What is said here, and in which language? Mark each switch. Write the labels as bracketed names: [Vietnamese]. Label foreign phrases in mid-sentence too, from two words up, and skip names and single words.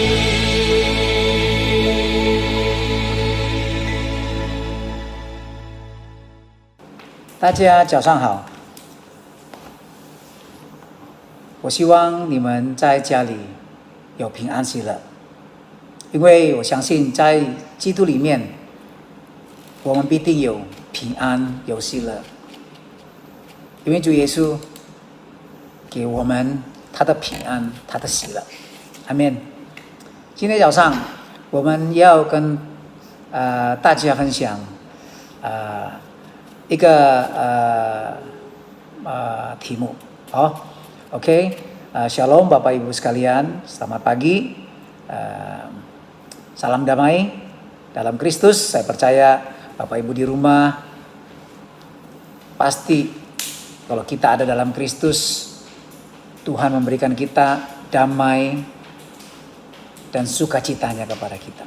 [Chinese] 大家早上好，我希望你们在家里有平安喜乐，因为我相信在基督里面，我们必定有平安有喜乐，因为主耶稣给我们他的平安，他的喜乐，阿们。今天早上我们要跟大家分享一个题目. [Indonesian] Oke. Shalom Bapak Ibu sekalian, selamat pagi. Salam damai dalam Kristus. Saya percaya Bapak Ibu di rumah pasti kalau kita ada dalam Kristus, Tuhan memberikan kita damai dan sukacitanya kepada kita.